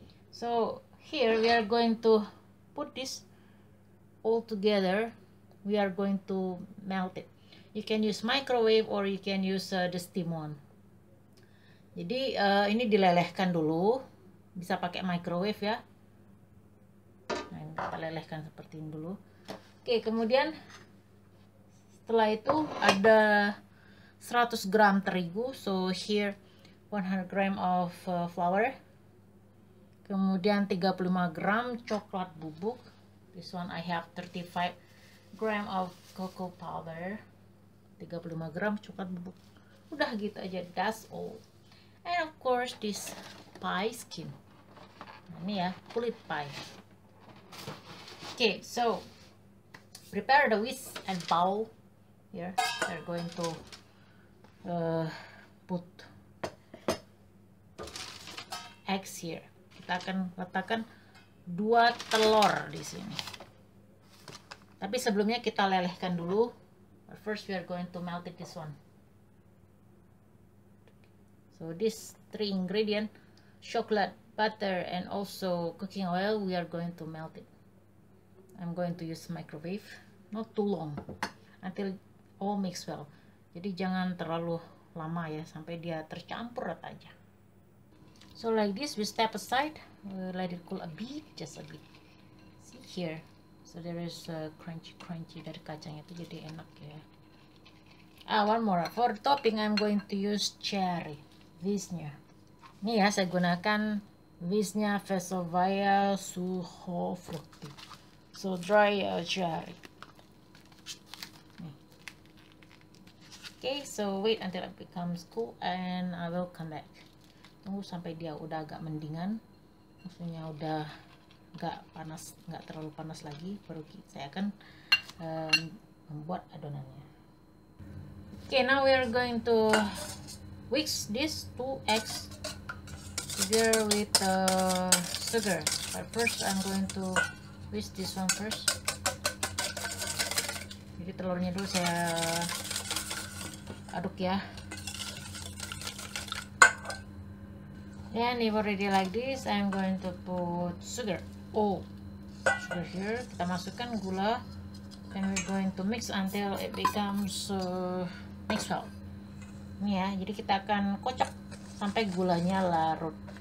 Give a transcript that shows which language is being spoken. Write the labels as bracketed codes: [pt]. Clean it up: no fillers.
[en] So here we are going to put this all together. We are going to melt it. You can use microwave or you can use the steam one. [id] Jadi ini dilelehkan dulu, bisa pakai microwave ya. Nah, kita lelehkan seperti ini dulu. Oke, kemudian setelah itu ada 100 gram terigu, [en] so here 100 gram of flour. [id] Kemudian 35 gram coklat bubuk. [en] This one I have 35 gram of cocoa powder. [id] 35 gram coklat bubuk. Udah gitu aja, [en] that's all. And of course this pie skin. [id] Nah, ini ya, kulit pie. [en] Okay, so prepare the whisk and bowl. Here we're going to put eggs here. [id] Kita akan letakkan 2 telur di sini. Tapi sebelumnya kita lelehkan dulu. [en] First we are going to melt it, this one. So this 3 ingredient, chocolate, butter, and also cooking oil, we are going to melt it. I'm going to use microwave, not too long, until all mix well. [id] Jadi jangan terlalu lama ya, sampai dia tercampur rata aja. [en] So like this, we step aside, let it cool a bit, just a bit. See here. So there is crunchy [id] dari kacangnya, itu jadi enak ya. [en] One more. For topping I'm going to use cherry Viznya. [id] Ini ya, saya gunakan Viznya Vesovaya Suho Frutti. [en] So dry cherry. Okay, so wait until it becomes cool and I will come back. [id] Tunggu sampai dia udah agak mendingan, maksudnya udah nggak panas, nggak terlalu panas lagi, baru saya akan membuat adonannya. [en] Okay, now we are going to whisk this 2 eggs together with sugar. But first I'm going to whisk this one first. [id] Jadi telurnya dulu saya aduk ya. [en] And if already like this, I'm going to put sugar. Sugar here. [id] Kita masukkan gula. [en] And we're going to mix until it becomes mixed well. [id] Ini ya, jadi kita akan kocok sampai gulanya larut.